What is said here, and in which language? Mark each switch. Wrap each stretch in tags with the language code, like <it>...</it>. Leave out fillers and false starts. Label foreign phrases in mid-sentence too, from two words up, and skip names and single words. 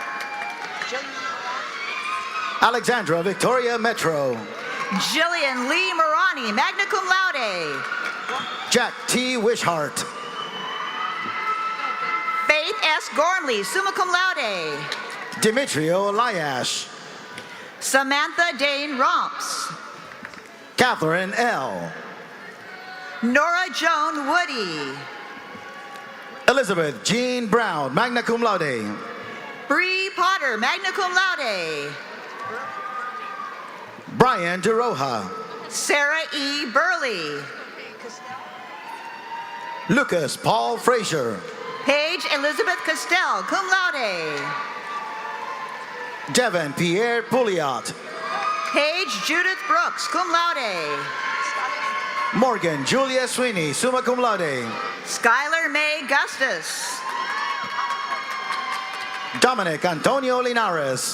<en>Alexandra Victoria Metro. Jillian Lee Morani,</en> <la>magna cum laude.</la> <en>Jack T. Wishart. Faith S. Gormley,</en> <la>summa cum laude.</la> <en>Demetrio Eliash. Samantha Dane Romps. Catherine L. Nora Joan Woody. Elizabeth Jean Brown,</en> <la>magna cum laude.</la> <en>Bree Potter,</en> <la>magna cum laude.</la> <en>Brian DeRoja. Sarah E. Burley. Lucas Paul Frazier. Paige Elizabeth Castell,</en> <la>cum laude.</la> <en>Devin Pierre Pouliot. Paige Judith Brooks,</en> <la>cum laude.</la> <en>Morgan Julia Sweeney,</en> <la>summa cum laude.</la> <en>Skylar May Gustus. Dominic Antonio Linares.</en>